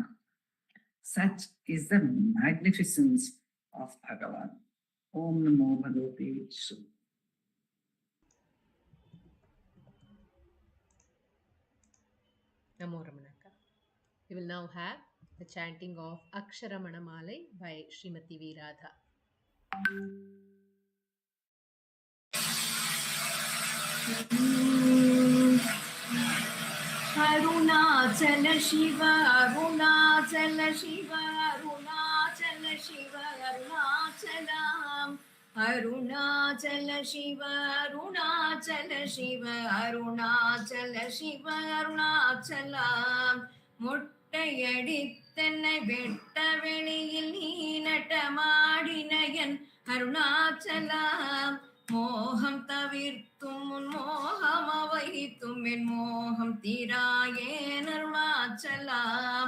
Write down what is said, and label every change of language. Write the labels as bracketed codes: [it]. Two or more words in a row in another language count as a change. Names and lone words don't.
[en] Such is the magnificence of Bhagavan. [sa] ॐ नमो भगवते विष्णु. नमो रमणक. [en] We will now have the chanting of Aksharamanamalai by Srimati V. Radha. [ta] Arunachala Shiva, Arunachala Shiva, Arunachala Shiva, Arunachalam. Arunachala Shiva, Arunachala Shiva, Arunachala Shiva, Arunachalam. முட்டையடித்தன்னை வெட்ட வெளியில் நீ நட்டமாடினயன் அருணாச்சலம். மோகம் தவிர்த்தும் உன் மோகம் அவைத்தும் என் மோகம் தீராயேன் அருணாச்சலம்.